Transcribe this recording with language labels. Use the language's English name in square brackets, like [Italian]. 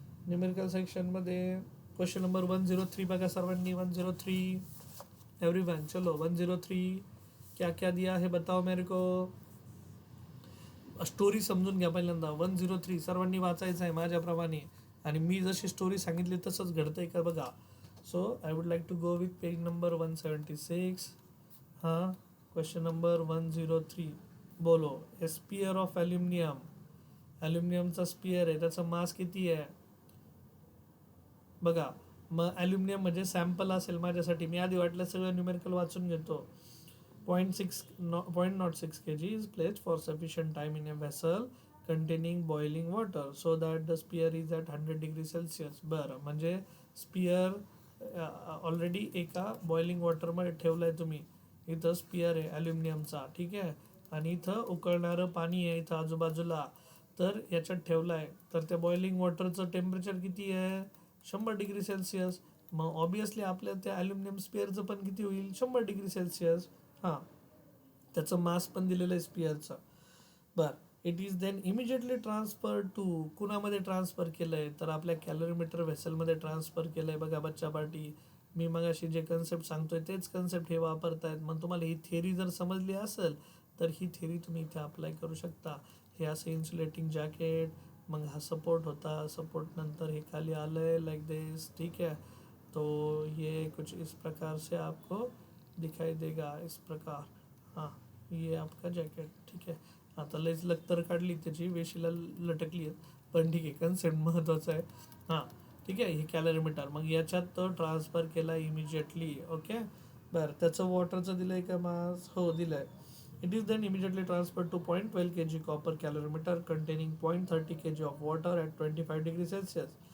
[Marathi] Numerical सेक्शनमध्ये question number 103 बघा सर्वांनी. [Hindi] 103 एवरीवन, चलो 103 क्या क्या दिया है बताओ मेरे को. [Marathi] स्टोरी समजून घ्या पहिल्यांदा. 103 सर्वांनी वाचायचं आहे माझ्याप्रमाणे, आणि मी जशी स्टोरी सांगितली तसंच घडतंय का बघा. [English] So I would like to go with page number 176. [Hindi] हां, क्वेश्चन नंबर 103. बोलो. [English] Spear of aluminium. [Marathi] ॲल्युमिनियमचा स्पियर आहे, त्याचा मास किती आहे, बघा, मग ॲल्युमिनियम म्हणजे सॅम्पल असेल माझ्यासाठी, मी आधी वाटलं सगळं न्यूमेरिकल वाचून घेतो. [English] 0.6 kg is placed for sufficient time in a vessel containing boiling water so that the spear is at 100 degree Celsius. [Marathi] बरं, म्हणजे स्पियर ऑलरेडी एका बॉइलिंग वॉटरमध्ये ठेवलं आहे तुम्ही. इथं स्पियर आहे ॲल्युमिनियमचा, ठीक आहे, आणि इथं उकळणारं पाणी आहे इथं आजूबाजूला. तर याच्यात ठेवलं आहे, तर त्या बॉइलिंग वॉटरचं टेम्परेचर किती आहे? 100 डिग्री सेल्सिअस. मग ऑब्वियसली आपल्या त्या ॲल्युमिनियम स्पिअरचं पण किती होईल? 100 डिग्री सेल्सिअस. हां, त्याचं मास पण दिलेलं आहे स्पिअरचं. [English] बरं, it is then immediately transfer to, [Marathi] कुणामध्ये transfer केलं आहे? तर आपल्या कॅलरीमीटर व्हेसलमध्ये ट्रान्सफर केलं आहे. बघा बच्चा पार्टी, मी मगाशी जे कन्सेप्ट सांगतोय तेच कन्सेप्ट हे वापरतायत. मग तुम्हाला ही थिअरी जर समजली असेल तर ही थिअरी तुम्ही इथे अप्लाय करू शकता. हे असं इन्सुलेटिंग जॅकेट, मग हा सपोर्ट होता, सपोर्ट नंतर हे खाली आलं आहे [English] like this, [Hindi] ठीक है. तो ये कुछ इस प्रकार से आपको दिखाई देगा, इस प्रकार. हां, ये आपका जॅकेट, [Marathi] ठीक आहे. आता लयच लक्तर काढली त्याची, वेशीला लटकली आहेत, पण ठीक आहे, कन्सेप्ट महत्त्वाचा आहे. हां, ठीक आहे. हे कॅलरीमीटर मग याच्यात तो ट्रान्सफर केला इमिजिएटली. ओके. बरं, त्याचं वॉटरचं दिलं आहे का मास? हो, दिलं आहे. [English] It is then immediately transfer to 0.12 kg copper calorimeter containing 0.30 kg of water at 25 degree Celsius.